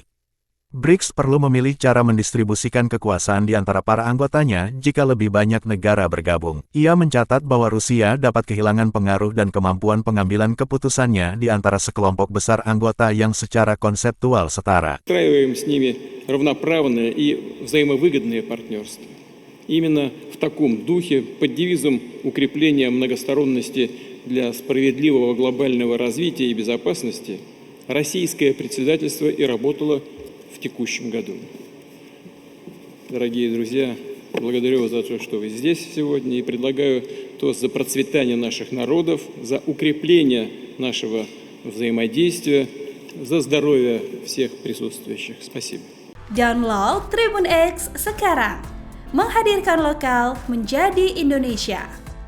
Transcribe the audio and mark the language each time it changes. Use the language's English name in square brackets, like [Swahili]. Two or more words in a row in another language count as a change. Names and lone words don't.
[Indonesian] BRICS perlu memilih cara mendistribusikan kekuasaan di antara para anggotanya jika lebih banyak negara bergabung. Ia mencatat bahwa Rusia dapat kehilangan pengaruh dan kemampuan pengambilan keputusannya di antara sekelompok besar anggota yang secara konseptual setara. [Russian] Устраиваем с ними равноправное и взаимовыгодное партнерство. Именно в таком духе, под девизом укрепления многосторонности для справедливого глобального развития и безопасности, российское председательство и работало в текущем году. Дорогие друзья, благодарю вас за то, что вы здесь сегодня, и предлагаю тост за процветание наших народов, за укрепление нашего взаимодействия, за здоровье всех присутствующих. Спасибо. [Indonesian] Download Tribun X sekarang, menghadirkan lokal menjadi Indonesia.